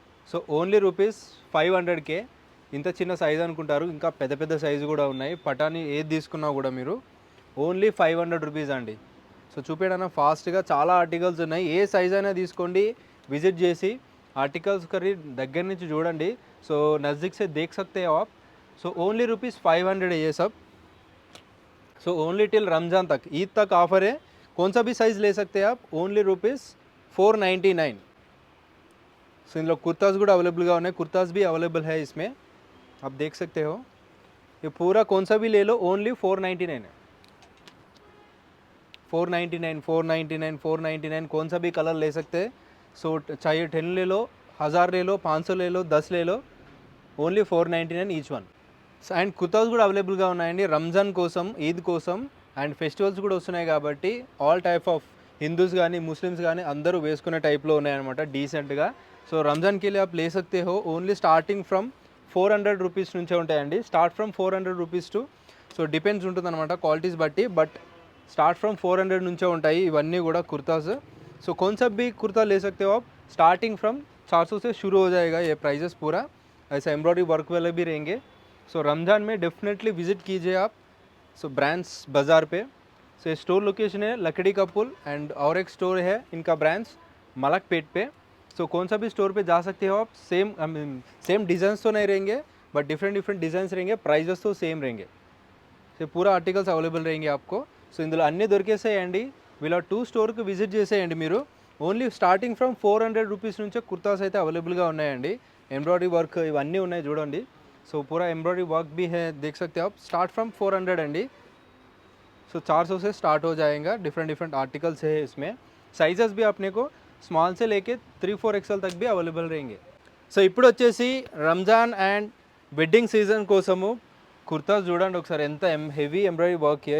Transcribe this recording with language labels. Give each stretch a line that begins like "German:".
Telugu: So only rupees 500కే. ఇంత చిన్న size అనుకుంటారు, ఇంకా పెద్ద పెద్ద సైజు కూడా ఉన్నాయి. పటాని ఏది తీసుకున్నా కూడా మీరు ఓన్లీ 500 రూపీస్ అండి. సో చూపించడానికి ఫాస్ట్గా చాలా ఆర్టికల్స్ ఉన్నాయి. ఏ సైజ్ అయినా తీసుకోండి, విజిట్ చేసి ఆర్టికల్స్ కర్రీ దగ్గర నుంచి చూడండి.
Hindi: సో नज़दीक से देख सकते हो आप. सो ओनली रुपीज़ 500 है ये सब. सो ओनली टिल रमज़ान तक, ईद तक ऑफर है. कौन सा भी साइज़ ले सकते हैं आप. Only rupees 499. सो इन लोग कुर्ताज
Telugu: కూడా
Hindi: अवेलेबल
Telugu: ఉన్నాయి.
Hindi: कुर्ताज भी अवेलेबल है इसमें, आप देख सकते हो. ये पूरा कौन सा भी ले लो ओनली 499 है. 499 499 499 कौन सा भी कलर ले सकते हैं. सो चाहिए 10 ले लो, 1000 ले लो, 500 ले लो, 10 ले लो,
English: Only 499 each one.
Telugu: And kurtas కూడా అవైలబుల్గా ఉన్నాయండి రంజాన్ కోసం, ఈద్ కోసం. అండ్ ఫెస్టివల్స్ కూడా వస్తున్నాయి కాబట్టి ఆల్ టైప్ ఆఫ్ హిందూస్ కానీ ముస్లిమ్స్ కానీ అందరూ వేసుకునే టైప్లో ఉన్నాయన్నమాట డీసెంట్గా. సో రంజాన్కి వెళ్ళి
Hindi: आप ले सकते हो.
Telugu: ఓన్లీ స్టార్టింగ్ ఫ్రమ్ 400 రూపీస్ నుంచే ఉంటాయండి. Start from 400 rupees to, so depends ఉంటుందన్నమాట క్వాలిటీస్ బట్టి, బట్ స్టార్ట్ ఫ్రమ్ 400 నుంచే ఉంటాయి ఇవన్నీ కూడా కుర్తాస్.
Hindi: సో कौन सा भी कुर्ता ले सकते हो आप. स्टार्टिंग फ्रम 400 से शुरू हो जाएगा ये प्राइजेस पूरा. ऐसा एम्ब्रॉयडरी वर्क वाले भी रहेंगे. सो रमज़ान में डेफिनेटली विजिट कीजिए आप. सो ब्रांड्स बाज़ार पे. सो ये स्टोर लोकेशन है लकड़ी का पुल, एंड और एक स्टोर है इनका ब्रांच मलकपेट पे. सो कौन सा भी स्टोर पे जा सकते हो आप. सेम डिज़ाइंस तो नहीं रहेंगे, बट डिफरेंट डिज़ाइंस रहेंगे. प्राइजेस तो सेम रहेंगे.
Telugu: సో పూరా ఆర్టికల్స్ అవైలబుల్
Hindi: रहेंगे आपको.
Telugu: సో ఇందులో అన్నీ దొరికేసాయండి. వీళ్ళ 2 స్టోర్కి విజిట్ చేసేయండి మీరు. ఓన్లీ స్టార్టింగ్ ఫ్రమ్ 400 రూపీస్ నుంచే కుర్తాస్ అయితే అవైలబుల్గా ఉన్నాయండి. ఎంబ్రాయిడరీ వర్క్ ఇవన్నీ ఉన్నాయి చూడండి.
Hindi: సో పూరా ఎంబ్రాయిడరీ वर्क भी है, देख सकते हो आप. स्टार्ट फ्रॉम 400
Telugu: అండి.
Hindi: సో 400 से स्टार्ट हो जाएगा. डिफरेंट आर्टिकल्स है इसमें. साइजेस भी अपने को स्मॉल से लेके 3-4 XL तक भी अवेलेबल रहेंगे.
Telugu: సో ఇప్పుడు వచ్చేసి రంజాన్ అండ్ వెడ్డింగ్ సీజన్ కోసము కుర్తాస్ చూడండి ఒకసారి. ఎంత హెవీ ఎంబ్రాయిడరీ వర్క్
Hindi: है.